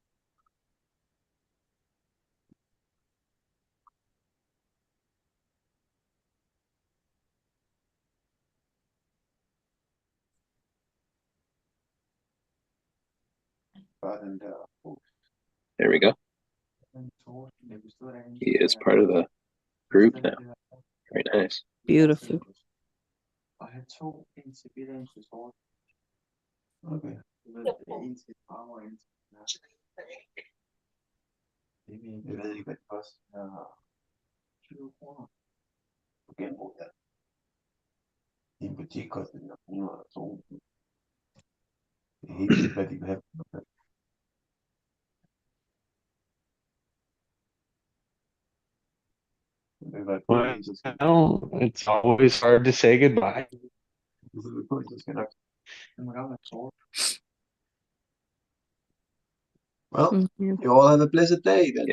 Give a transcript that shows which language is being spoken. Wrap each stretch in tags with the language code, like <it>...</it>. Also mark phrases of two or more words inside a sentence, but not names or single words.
<en>There we go. He is part of the group now. Very nice. Beautiful.</en> <da>Jeg ved ikke, hvad det koster. 20 kroner. Du genbrug det. I en butik koster det 102. Det er helt vildt, hvad de vil have.</da> <en>Well, it's always hard to say goodbye. Well, you all have a blessed day then.</en>